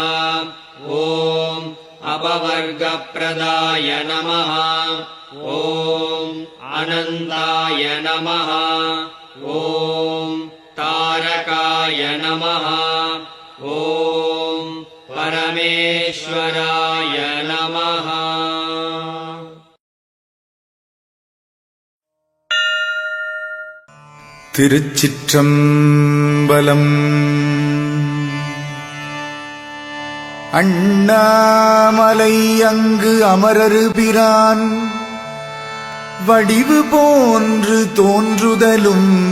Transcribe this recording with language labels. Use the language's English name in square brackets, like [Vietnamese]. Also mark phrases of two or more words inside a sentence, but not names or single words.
[Sanskrit] ॐ अपवर्गप्रदाय नमः। ॐ अनन्ताय नमः। ॐ तारकाय नमः। ॐ परमेश्वराय नमः। [Tamil] திருச்சிற்றம்பலம். அண்ணாமலை அங்கு அமரரு பிரான் வடிவு போன்று தோன்றுதலும்